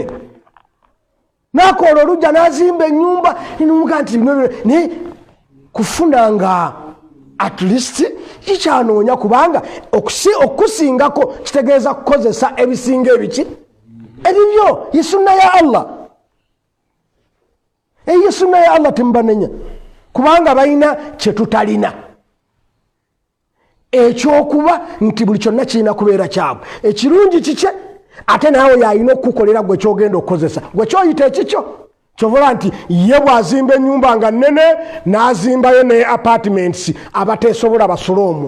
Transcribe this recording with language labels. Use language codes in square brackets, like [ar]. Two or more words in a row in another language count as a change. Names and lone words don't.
[lg] N'akola olujja n'azimba ennyumba, n'omuga nti naye kufunanga [en] at least [lg] kikyanoonya kubanga okusingako kitegeeza kukozesa ebisinga ebiki? Ebibyo, ye sunna ya Allah. Eyo sunna ya Allah tembanenya kubanga balina kye tutalina. Ekyokuba nti buli kyonna kirina kubeera kyabwe. Ekirungi kikye ate naawe yalina okukukolera gwe kyogenda okukozesa. Gwe kyoyita ekikyo kyovola nti ye bw'azimba ennyumba nga nnene n'azimbayo ne apartments abateesobola basula omwo.